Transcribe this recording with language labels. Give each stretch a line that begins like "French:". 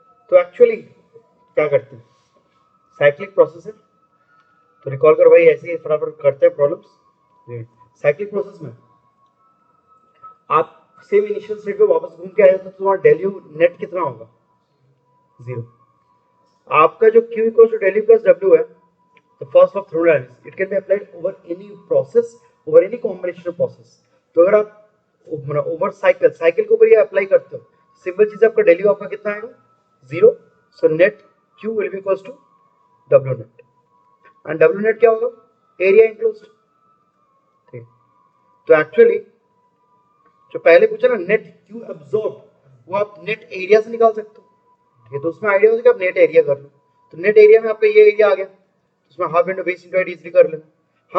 Hindi: तो एक्चुअली क्या करते हैं, साइक्लिक प्रोसेस है, तो रिकॉल करो भाई, ऐसे ही फटाफट करते हैं प्रॉब्लम्स। साइक्लिक प्रोसेस में आप सेम इनिशियल स्टेट पे वापस घूम के आए तो तुम्हारा डेल यू नेट कितना होगा, 0। आपका जो Q equal to del you plus W है,
English: the first of thermodynamics, it can be applied over any process, over any combination of process।
Hindi: तो अगर आप ओवर साइकिल, साइकिल के ऊपर ये अप्लाई करते हो, सिंपल चीज आपका डेली आपका कितना आएगा 0,
English: so net Q will be equals to W net, and W net क्या होगा area enclosed,
Hindi: ठीक। तो एक्चुअली जो पहले पूछा ना नेट क्यू एब्जॉर्ब, वो आप नेट एरिया से निकाल सकते हो, ठीक है। तो उसमें आइडिया हो कि आप नेट एरिया कर लो, तो नेट एरिया में आपका ये एरिया आ गया, उसमें half into base into height easily कर लेना।